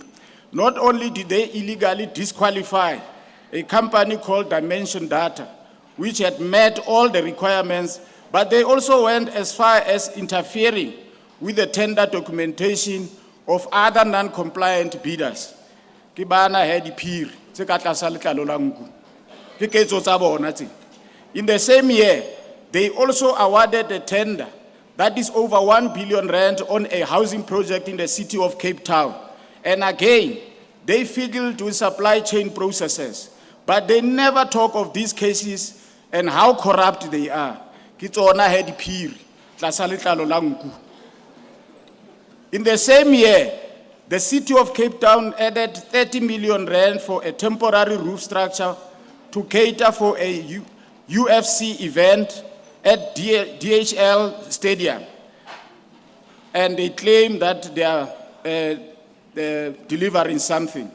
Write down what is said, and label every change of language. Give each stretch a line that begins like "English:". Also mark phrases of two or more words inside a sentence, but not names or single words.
English: Not only did they illegally disqualify a company called Dimension Data, which had met all the requirements, but they also went as far as interfering with the tender documentation of other non-compliant bidders.
Southern Sotho: Ke bana he diphiri tse ka tlasa letlalo la nku. Ke ketso tsa bona tse.
English: In the same year, they also awarded a tender that is over 1 billion rand on a housing project in the city of Cape Town. And again, they fiddled with supply chain processes, but they never talk of these cases and how corrupt they are.
Southern Sotho: Ke tsona he diphiri tlasa letlalo la nku.
English: In the same year, the city of Cape Town added 30 million rand for a temporary roof structure to cater for a UFC event at DHL Stadium. And they claim that they are delivering something.